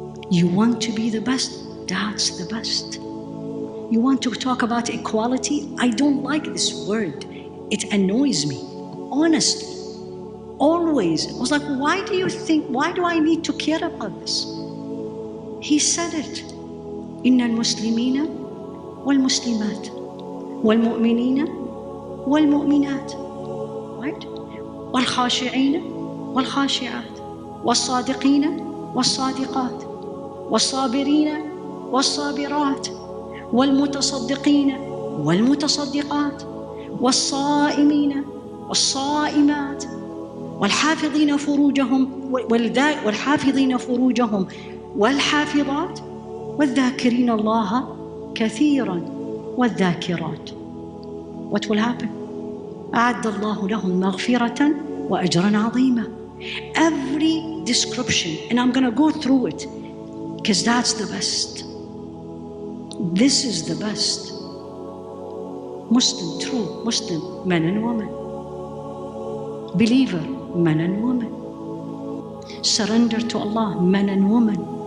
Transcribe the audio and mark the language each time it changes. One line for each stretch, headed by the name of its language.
English: You want to be the best? That's the best. You want to talk about equality? I don't like this word. It annoys me, honestly. Always. I was like, why do I need to care about this? He said it.
Arabic: إن المسلمين والمسلمات والمؤمنين والمؤمنات,
English: right?
Arabic: والخاشعين والخاشعات والصادقين والصادقات والصابرين والصابرات والمتصدقين والمتصدقات والصائمين والصائمات والحافظين فروجهم والحافظين فروجهم والحافظات والذاكرين الله كثيرا والذاكرات.
English: What will happen?
Arabic: أعد الله لهم مغفرة وأجرا عظيما.
English: Every description, and I'm going to go through it because that's the best. This is the best. Muslim, true Muslim, men and women. Believer, men and women. Surrender to Allah, men and women.